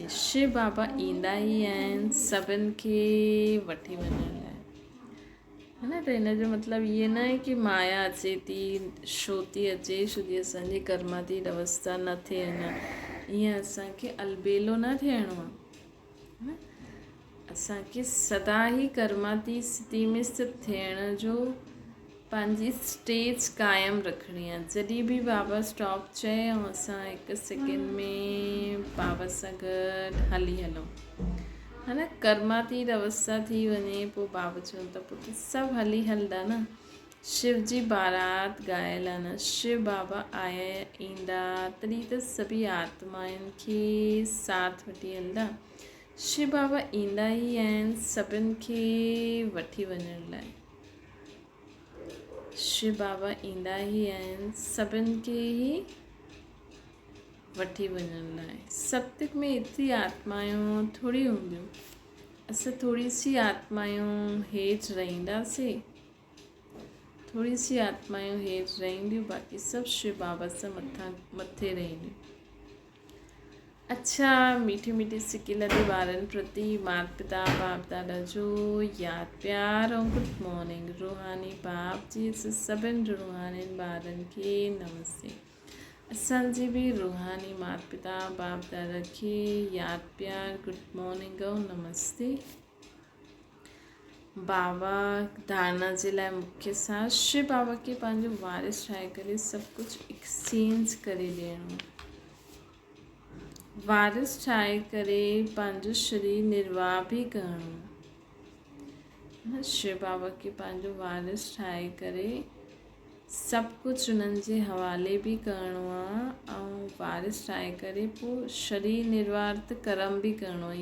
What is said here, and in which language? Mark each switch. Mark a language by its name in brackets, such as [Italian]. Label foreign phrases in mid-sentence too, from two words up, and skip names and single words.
[Sindhi] शिव बाबा ईंदा ई आहिनि सभिनि खे वठी वञण लाइ, है न। त हिन जो मतिलबु इहे न आहे की माया अचे थी, छो थी अचे, छो की असांजी कर्माती अवस्था न थिए अञा, ईअं असांखे अलबेलो न थियणो आहे। असांखे सदा ई कर्माती स्थिति में स्थित थियण जो पंहिंजी स्टेज क़ाइमु रखणी आहे। जॾहिं बि बाबा स्टॉप चए ऐं असां हिकु सेकेंड में बाबा सां गॾु हली हलूं, है न। कर्मातीत अवस्था थी वञे पोइ बाबा चवनि था पुटु सभु हली हलंदा न। शिव जी बारात ॻायल आहे न, शिव बाबा आया ईंदा तॾहिं त सभी आत्माउनि खे साथ वठी हलंदा। शिव बाबा ईंदा ई आहिनि सभिनि खे वठी वञण लाइ। शिव बाबा ईंदा ई आहिनि सभिनि खे ई वठी वञण लाइ। सत्युग में एतिरी आत्मायूं थोरी हूंदियूं, असां थोरी सी आत्मायूं हेठि रहंदासीं, थोरी सी आत्मायूं हेठि रहंदियूं, बाक़ी सभु शिव बाबा सां मथे रहंदियूं। अच्छा, मीठी मीठी सिकी लधी ॿारनि प्रति माता पिता बाप दादा जो यादि प्यार ऐं [English] good morning. [Sindhi] रूहानी बाप जी सभिनि रूहानी ॿारनि खे नमस्ते। असांजी बि रूहानी माता पिता बाप दादा खे यादि प्यार [English] good morning [Sindhi] ऐं नमस्ते। बाबा धारणा जे लाइ मुख्य साथ शिव बाबा खे पंहिंजो वारिस ठाहे करे सभु कुझु एक्सचेंज करे ॾियणो, वारिस ठाहे करे पंहिंजो शरीर निर्वाह बि करणो। शिव बाबा खे पंहिंजो वारिस ठाहे करे सभु कुझु उन्हनि जे हवाले बि करणो आहे ऐं वारिस ठाहे करे पोइ शरीर निर्वाह त कर्म बि करणो आहे।